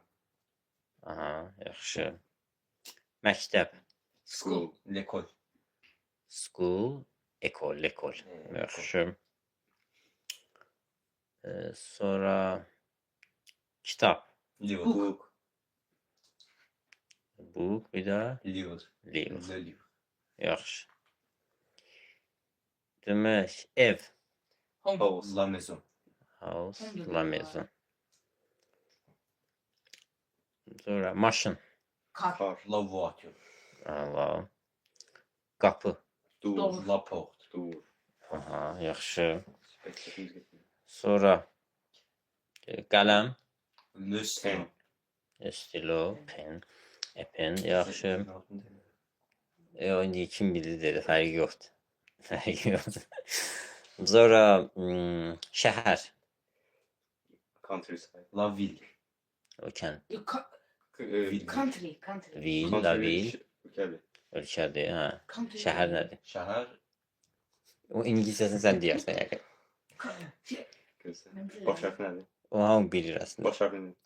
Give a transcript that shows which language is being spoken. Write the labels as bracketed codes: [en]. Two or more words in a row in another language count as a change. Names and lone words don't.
[az] Aha, yaxşı. Məktəb. [en] School. [fr] L'école. [en] School, ekol. Yaxşı. [az] Sonra kitab. [fr] Livre. [en] Book. Book, bir də [fr] Livre. livre. Le livre. [az] Yaxşı. Demək, ev. [en] Home. House. [fr] La maison. [en] House, Home da [fr] la [az] var. maison. Sonra maşın. [en] Car. [fr] Car. La voiture. [az] Allah. Qapı. [en] Door. Door. [fr] La porte. Door. [az] Aha, yaxşı. Spectacle getmir. Sonra qələm. [fr] Le stylo. [en] Stilo, pen. Pen, yaxşı. [az] İndi kim bilir dedi, fərqi yoxdur. Fərqi yoxdur. Sonra şəhər. [en] Countryside. [fr] La ville. [az] O kənd. [en] Country. [fr] Vil, la vil. [az] Ülkədir. Ölkədir, hə. [en] Country. [az] Şəhər nədir? Şəhər. O ingiliscəsini sən deyərsən yəqin. Gözəl. Baş hərfi nədir? O hamı bilir əslində. Baş hərfi nədir?